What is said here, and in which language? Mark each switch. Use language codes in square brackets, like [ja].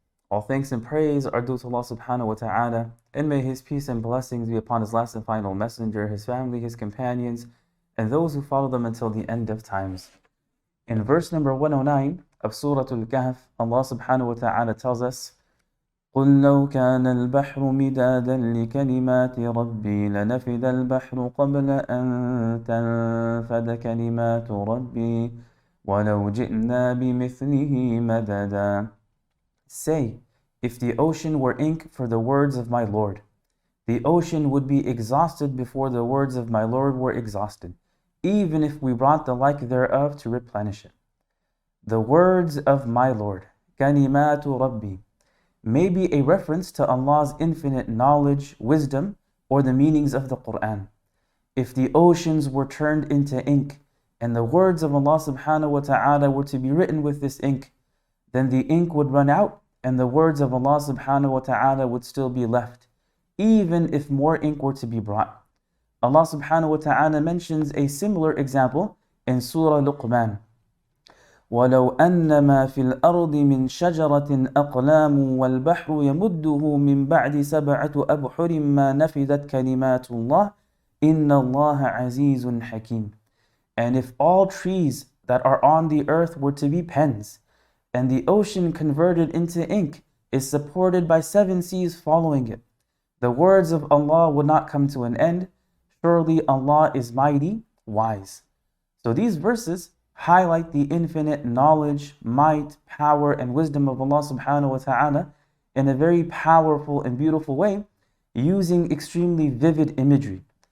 [en] All thanks and praise are due to Allah subhanahu wa ta'ala, and may His peace and blessings be upon His last and final messenger, His family, His companions, and those who follow them until the end of times. In verse number 109 of Surah Al-Kahf, Allah subhanahu wa ta'ala tells us, [ar] قل لو كان البحر مدادا لكلمات ربي لنفد البحر قبل أن تنفد كلمات ربي ولو جئنا بمثله مددا. [en] Say, if the ocean were ink for the words of my Lord, the ocean would be exhausted before the words of my Lord were exhausted, even if we brought the like thereof to replenish it. The words of my Lord, kalimatu Rabbi, may be a reference to Allah's infinite knowledge, wisdom, or the meanings of the Quran. If the oceans were turned into ink, and the words of Allah subhanahu wa ta'ala were to be written with this ink, then the ink would run out, and the words of Allah subhanahu wa ta'ala would still be left, even if more ink were to be brought. Allah subhanahu wa ta'ala mentions a similar example in Surah Luqman. [ar] ولو أن ما في الأرض من شجرة أقلام والبحر يمده من بعد 7 أبحر ما نفذت كلمات الله إن الله عزيز حكيم. [en] And if all trees that are on the earth were to be pens, and the ocean converted into ink is supported by 7 seas following it, the words of Allah would not come to an end. Surely Allah is mighty, wise. So these verses highlight the infinite knowledge, might, power, and wisdom of Allah subhanahu wa ta'ala in a very powerful and beautiful way, using extremely vivid imagery.